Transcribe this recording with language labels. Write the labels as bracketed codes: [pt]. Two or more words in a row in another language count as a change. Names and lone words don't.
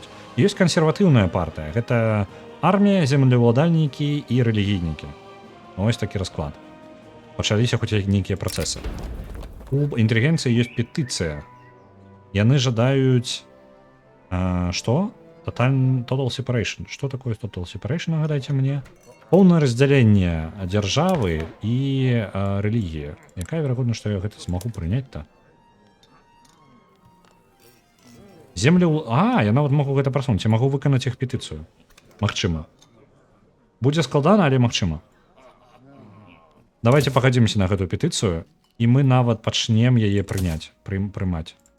[be] Ёсць кансерватыўная партыя, гэта армія, землеўладальнікі і рэлігійнікі. [uk] Ось такі расклад. [be] Пачаліся хоць нейкія працэсы. У інтэлігенцыі ёсць петыцыя. Яны жадаюць што? [en] Total separation. [be] Што такое [en] total separation, [be] нагадайце мне? Поўнае раздзяленне дзяржавы і рэлігіі. Якая верагоднасць, што я гэта змагу прыняць-то? Я нават магу гэта прасунуць. Я магу выканаць іх петыцыю. Магчыма. Будзе складана, але магчыма. Давайте пагадзімся на гэтую петыцыю, і мы нават пачнем яе прымаць.